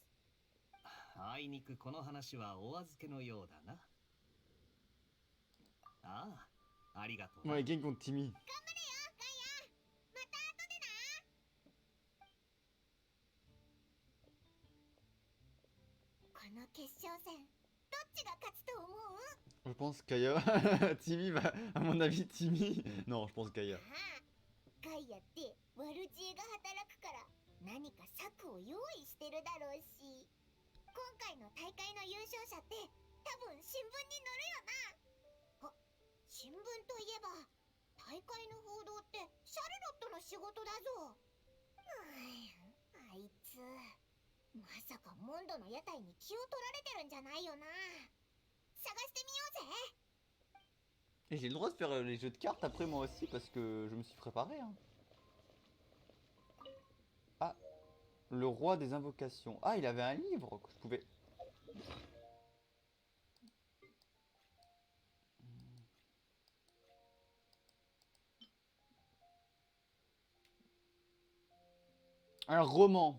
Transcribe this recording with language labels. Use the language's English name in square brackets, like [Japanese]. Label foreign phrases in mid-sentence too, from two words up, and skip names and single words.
[Japanese] あいにくこの話はお預けのようだな。ああ、ありがとうな。 [French] Ouais, game contre Timmy. [Japanese] 頑張れよ、ガイア。また後でな。この決勝戦、どっちが勝つと思う？ [French] Je pense Kaya. Timmy va. À mon avis, Timmy. Non, je pense Kaya. [Japanese] ああ、ガイアってワルジエが働くから何か策を用意してるだろうし、今回の大会の優勝者って多分新聞に載るよな。あ、新聞といえば大会の報道ってシャルロットの仕事だぞ。あいつまさかモンドの屋台に気を取られてるんじゃないよな。探してみようぜ。 [French] Et j'ai le droit de faire les jeux de cartes après moi aussi parce que je me suis préparé. Hein. Ah, le roi des invocations. Ah, il avait un livre que je pouvais. Un roman.